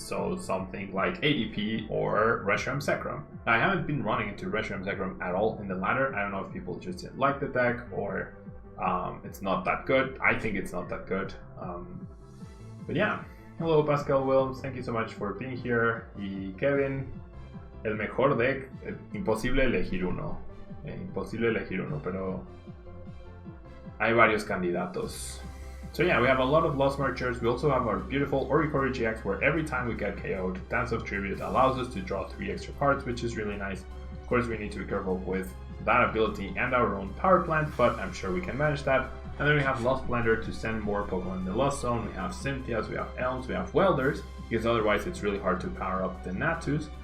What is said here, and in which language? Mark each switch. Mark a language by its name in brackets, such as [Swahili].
[English] So something like ADP or Reshiram Zekrom. Now, I haven't been running into Reshiram Zekrom at all in the ladder. I don't know if people just didn't like the deck or it's not that good. I think it's not that good. But yeah, hello Pascal Wilms, thank you so much for being here. [Spanish] Y Kevin, el mejor deck, imposible elegir uno. Imposible elegir uno, pero hay varios candidatos. [English] So yeah, we have a lot of Lost Marchers. We also have our beautiful Oricorio-GX where every time we get KO'd, Dance of Tribute allows us to draw 3 extra cards, which is really nice. Of course, we need to be careful with that ability and our own Power Plant, but I'm sure we can manage that. And then we have Lost Blender to send more Pokemon in the Lost Zone. We have Cynthias, we have Elms, we have Welders, because otherwise it's really hard to power up the Natus.